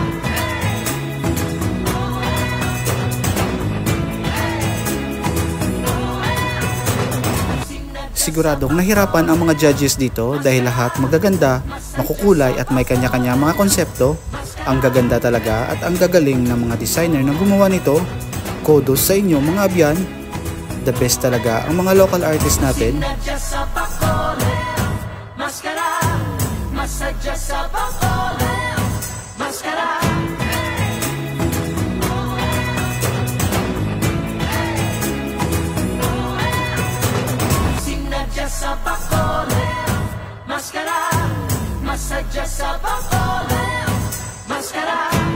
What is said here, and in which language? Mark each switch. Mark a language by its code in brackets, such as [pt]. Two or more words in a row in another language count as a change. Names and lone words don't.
[tl] Siguradong nahirapan ang mga judges dito dahil lahat magaganda, makukulay at may kanya-kanya mga konsepto. Ang gaganda talaga at ang gagaling ng mga designer na gumawa nito. Kudos sa inyo mga abyan. [en] The best [tl] talaga ang mga [en] local artists [tl] natin. [hil] Sinadya sa Bacolod, maskara, masadya sa Bacolod, maskara. Sinadya sa Bacolod, maskara, masadya sa Bacolod, maskara.